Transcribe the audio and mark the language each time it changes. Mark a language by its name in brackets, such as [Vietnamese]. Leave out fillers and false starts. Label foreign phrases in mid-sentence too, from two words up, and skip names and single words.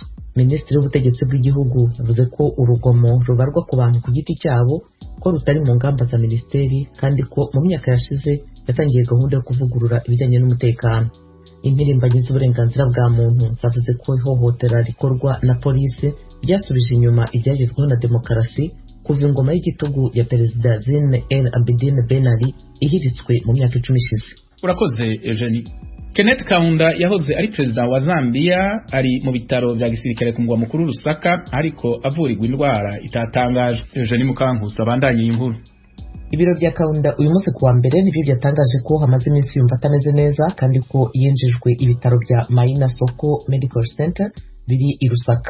[Kinyarwanda] Minisitiri w'ubutegetsi bw'igihugu yavuze ko urugomo rubarwa ku bantu ku giti cyabo ko rutari mu ngamba za minisiteri kandi ko mu myaka yashize yatangiye gahunda yo kuvugurura ibijyanye n'umutekano. Impirimbanyi z'uburenganzira bwa muntu zavuze ko ihohotera rikorwa na polisi ryasubije inyuma ibyagezweho na demokarasi kuva ingoma y'igitugu ya Perezida Zine El Abidine Ben Ali ihiritswe mu myaka 10 ishize. Urakoze Eugenie. Kenneth Kaunda yahoze ari perezida wa Zambia ari mu bitaro bya gisirikare ku mugwa mukuru Lusaka ariko avurirwa indwara itatangaje. [Rundi] Eugenie Mukankusi abandanye inkuru. [Kinyarwanda] Ibiro bya Kaunda uyu munsi kuwa mbere nibyo byatangaje ko hamaze iminsi yumva atameze neza kandi ko yinjijwe ibitaro bya Maina Soko Medical Center biri i Lusaka.